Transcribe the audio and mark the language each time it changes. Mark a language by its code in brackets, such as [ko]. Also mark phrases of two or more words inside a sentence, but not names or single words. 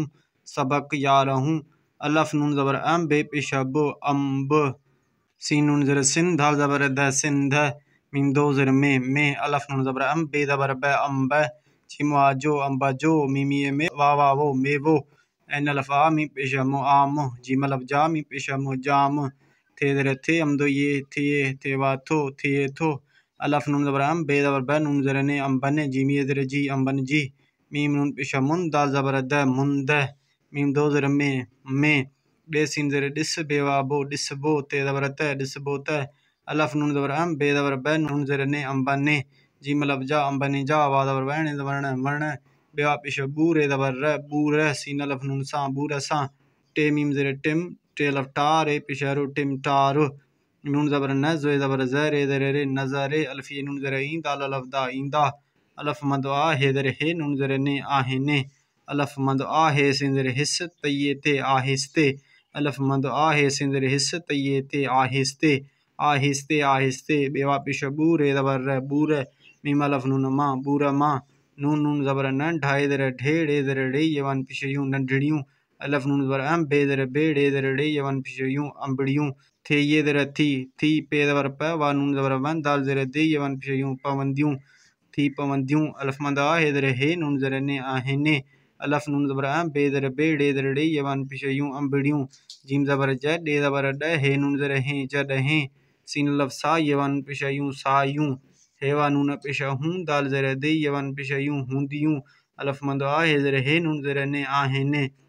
[sd] सबक यार हूँ अलफ नून ज़बर बे पेशा बो अम्ब सीन नून ज़र सिन धाल ज़बर द सिंध मीम दो ज़र में अलफ नून ज़बर बे ज़बर ब अम्ब जीम जो अम्बा जो मीमी में वा वो मे वो एन अलफ आ मीम पेशा मो आम जीम अलफ जा मीम पेशा मो जाम थे ज़र थे अमदो ये थे वा थो अलफ नून ज़बर बे ज़बर ब नून ज़र ने अम्बन जीम ये ज़र जी अम्बन जी मीम नून पेशा मुन दाल ज़बर द मुंद मीम दो ज़र में डे सीन ज़र डिस बेवा बो डिस बो ते ज़बर त डिस बो त अलफ नून ज़बर बे ज़बर ब नून ज़र ने अम्बन जीम अलफ जा अम्बन जा वा ज़बर वर्ण बेवा पेशा बू रे ज़बर र बूर सीन अलफ नून सा बूर सा टे मीम ज़र टिम टे अलफ टा रे पेशा रो टिम टारो नून ज़बर न ज़ोए ज़बर ज़ रे ज़र रे नज़रे अलफ ये नून ज़र ई दाल अलफ दा ईंदा अलफ मद आ हे ज़र हे नून ज़र ने आहे ने अलफ मद आ हे सिन ज़र हिस तये ते आहिस्ते अलफ मद आ हे सिन ज़र हिस तये ते आहिस्ते आहिस्ते आहिस्ते बेवा पेशा बू रे ज़बर र बूर मीम अलफ नून मा बूर मा नून नून ज़बर न ढाई ज़र ढेड़े ज़र ढे यवन पेशा यूं नंढड़ियों अलफ नून ज़बर बे ज़र बेड़े ज़र ढे यवन पेशा यूं अम्बड़ियों थे ये ज़र थी पे ज़बर प वा नून ज़बर वन दाल ज़र दे यवन पेशा यूं पवंदियों थी पवंदियों अलफ मद आ हे ज़र हे नून ज़र ने आहे ने अलफ नून ज़बर बे ज़र बेड़े ज़र ढे यवन पेशा यूं अम्बड़ियों जीम ज़बर ज डे ज़बर ड हे नून ज़र हे ज डहे सीन अलफ सा यवन पेशा यूं सा यूं हेवा नून पेशा हूँ दाल ज़र दे यवन पेशा यूं हूंदियों अलफ मद आ हे ज़र हे नून ज़र ने आहे ने